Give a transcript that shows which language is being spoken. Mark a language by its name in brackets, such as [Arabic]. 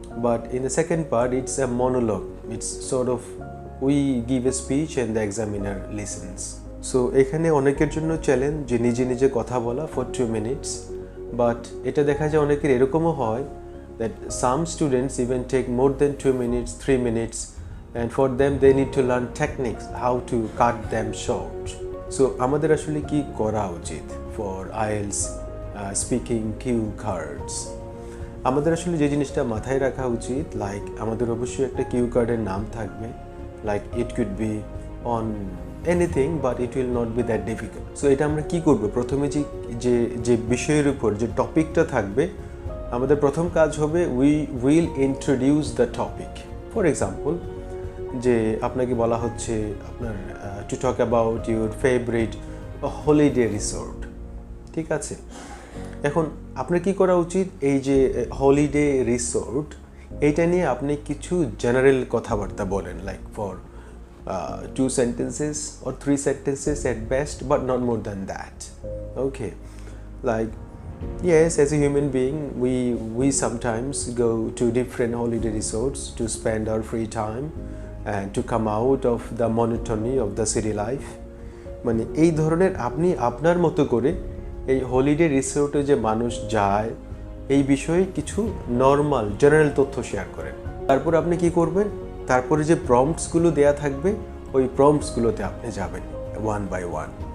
[English] But in the second part, it's a monologue. It's sort of we give a speech and the examiner listens. [Bangla] So এখানে অনেকের জন্য challenge যে নিজে নিজে কথা বলা [English] for 2 minutes. But [Bangla] এটা দেখা যায় অনেকের এরকমও হয় [English] that some students even take more than 2 minutes, 3 minutes. And for them they need to learn techniques how to cut them short. So [Bangla] আমাদের আসলে কি করা উচিত [English] for IELTS speaking cue cards? [Bangla] আমাদের আসলে যে জিনিসটা মাথায় রাখা উচিত, লাইক আমাদের অবশ্যই একটা কিউ কার্ডের নাম থাকবে, [English] Like it could be on anything but it will not be that difficult. [Bangla] So এটা আমরা কি করব, প্রথমে যে বিষয়ের উপর যে টপিকটা থাকবে, আমাদের প্রথম কাজ হবে [English] We will introduce the topic. For example, [Bangla] যে আপনাকে বলা হচ্ছে আপনার [English] to talk about your favourite holiday resort, [Bangla] ঠিক আছে? এখন আপনার কি করা উচিত, এই যে হলিডে রিসোর্ট এইটা নিয়ে আপনি কিছু জেনারেল কথাবার্তা বলেন, [English] Like for 2 sentences or 3 sentences at best, but not more than that. Okay, like yes, as a human being we sometimes go to different holiday resorts to spend our free time and to come out of the monotony of the city life. [Bangla] মানে এই ধরনের আপনি আপনার মতো করে এই holiday রিসোর্টে যে মানুষ যায় এই বিষয়ে কিছু নর্মাল জেনারেল তথ্য শেয়ার করেন। তারপর আপনি কি করবেন, তারপরে যে প্রম্পটসগুলো দেয়া থাকবে ওই প্রম্পটসগুলোতে আপনি যাবেন ওয়ান বাই ওয়ান।